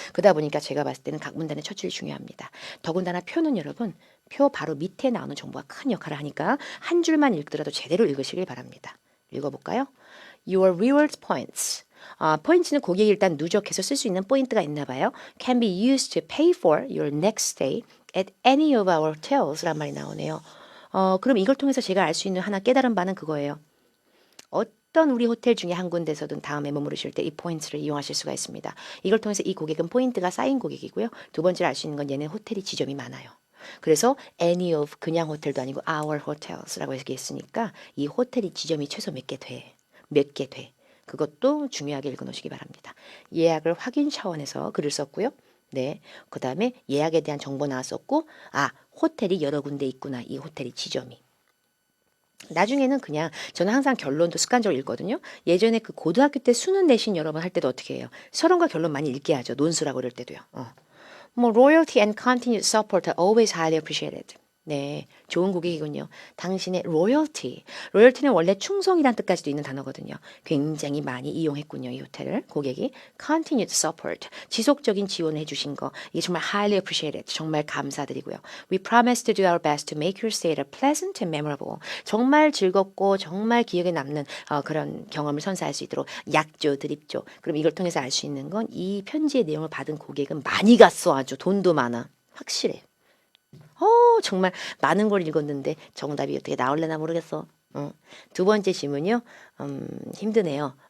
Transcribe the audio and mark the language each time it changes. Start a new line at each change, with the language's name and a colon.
Korean: 그러다 보니까 제가 봤을 때는 각 문단의 첫 줄이 중요합니다. 더군다나 표는 여러분 표 바로 밑에 나오는 정보가 큰 역할을 하니까 한 줄만 읽더라도 제대로 읽으시길 바랍니다. 읽어볼까요?
English: Your reward points.
Korean: 포인트는 고객이 일단 누적해서 쓸 수 있는 포인트가 있나 봐요.
English: Can be used to pay for your next stay at any of our hotels
Korean: 란 말이 나오네요. 그럼 이걸 통해서 제가 알 수 있는 하나 깨달은 바는 그거예요. 어떤 우리 호텔 중에 한 군데서든 다음에 머무르실 때 이 포인트를 이용하실 수가 있습니다. 이걸 통해서 이 고객은 포인트가 쌓인 고객이고요. 두 번째로 알 수 있는 건 얘는 호텔이 지점이 많아요. 그래서 any of 그냥 호텔도 아니고 our hotels라고 얘기했으니까 이 호텔이 지점이 최소 몇 개 돼. 몇 개 돼. 그것도 중요하게 읽어놓으시기 바랍니다. 예약을 확인 차원에서 글을 썼고요. 네. 그 다음에 예약에 대한 정보 나왔었고, 호텔이 여러 군데 있구나. 이 호텔이 지점이. 나중에는 그냥 저는 항상 결론도 습관적으로 읽거든요. 예전에 그 고등학교 때 수능 내신 여러분 할 때도 어떻게 해요? 서론과 결론 많이 읽게 하죠. 논술하고 그럴 때도요.
English: 뭐 loyalty and continued support are always highly appreciated.
Korean: 네, 좋은 고객이군요. 당신의 loyalty. loyalty는 원래 충성이란 뜻까지도 있는 단어거든요. 굉장히 많이 이용했군요. 이 호텔을 고객이.
English: continued support.
Korean: 지속적인 지원을 해주신 거. 이게 정말
English: highly appreciated.
Korean: 정말 감사드리고요.
English: We promise to do our best to make your stay pleasant and memorable.
Korean: 정말 즐겁고 정말 기억에 남는 그런 경험을 선사할 수 있도록 약조, 드립조. 그럼 이걸 통해서 알 수 있는 건 이 편지의 내용을 받은 고객은 많이 갔어. 아주 돈도 많아. 확실해. 정말 많은 걸 읽었는데 정답이 어떻게 나올려나 모르겠어. 두 번째 질문이요. 힘드네요.